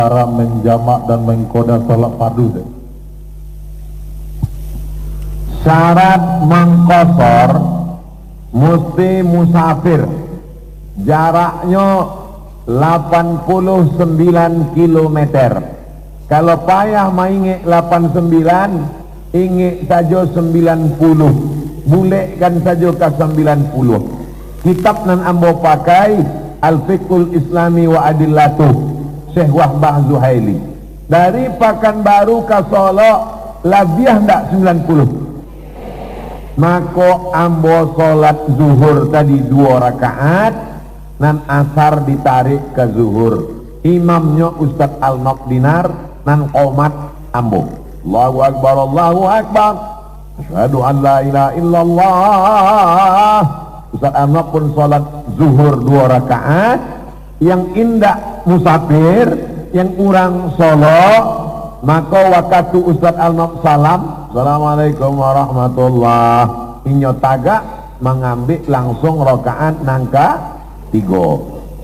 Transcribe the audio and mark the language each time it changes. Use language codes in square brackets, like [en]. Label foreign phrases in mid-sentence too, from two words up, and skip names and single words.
[id] cara menjamak dan mengkoda salat fardu deh. Syarat mengkosor mesti musafir, jaraknya 89 km. [min] Kalau payah maingik 89, ingik saja 90, bulekkan saja ke 90. Kitab nan ambo pakai Al-Fiqhul Islami wa Adillatuh, Syekh Wahbah Zuhaili. Dari Pekanbaru ke Solo labiah ndak 90. Maka ambo solat zuhur tadi 2 rakaat, nan asar ditarik ke zuhur. Imamnya Ustaz Al-Naqdinar, nan qomat ambo. [ar] الله أكبر، الله أكبر. أشهد أن لا إله إلا الله. [min] Ustaz Al-Naq pun solat zuhur 2 rakaat. Yang indah musafir, yang kurang Solo, maka waktu Ustaz Al-Naq salam, [ar] السلام عليكم ورحمة الله, [min] inyo tagak mengambil langsung rakaat nangka 3.